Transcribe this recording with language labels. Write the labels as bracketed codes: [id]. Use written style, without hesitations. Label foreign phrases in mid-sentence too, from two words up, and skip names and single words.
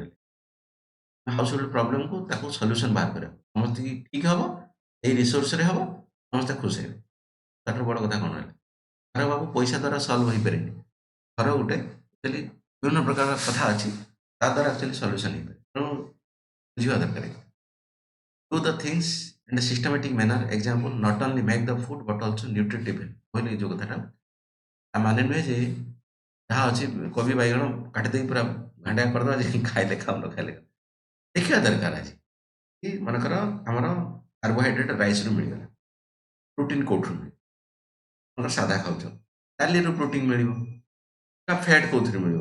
[or] ହାଉସ ହୋଲ୍ଡ ପ୍ରୋବ୍ଲେମକୁ ତାକୁ ସଲ୍ୟୁସନ୍ ବାହାର କରିବା, ସମସ୍ତେ ଠିକ୍ ହବ, ଏଇ ରିସୋର୍ସରେ ହବ, ସମସ୍ତେ ଖୁସି ହେବେ, ତାଠାରୁ ବଡ଼ କଥା କ'ଣ ରହିଲା। ଘର ବାବୁ ପଇସା ଦ୍ୱାରା ସଲ୍ଭ ହେଇପାରେନି। ଘର ଗୋଟେ ଆକ୍ଚୁଆଲି ବିଭିନ୍ନ ପ୍ରକାର କଥା ଅଛି ତା ଦ୍ୱାରା ଆକ୍ଚୁଆଲି ସଲ୍ୟୁସନ୍ ହେଇପାରେ। ତେଣୁ ବୁଝିବା ଦରକାର। [en] do the things in a systematic manner example not only make the food but also nutritive [or] କହିଲେ ଏଇ ଯୋଉ କଥାଟା ତା ମାନେ ନୁହେଁ ଯେ ଯାହା ଅଛି କୋବି ବାଇଗଣ କାଟିଦେଇ ପୁରା ଭେଣ୍ଡା କରିଦବା ଯେ ଖାଇଲେ ଖାଉ ନ ଖାଇଲେ ଖାଉ। ଦେଖିବା ଦରକାର ଆଜି କି ମନେକର ଆମର କାର୍ବୋହାଇଡ୍ରେଟ୍ ରାଇସ୍‌ରୁ ମିଳିଗଲା। ପ୍ରୋଟିନ୍ କୋଉଠୁ ମିଳିବ? ମନେକର ସାଧା ଖାଉଛ, ଡାଲିରୁ ପ୍ରୋଟିନ୍ ମିଳିବ ନା ଫ୍ୟାଟ୍ କୋଉଥିରୁ ମିଳିବ?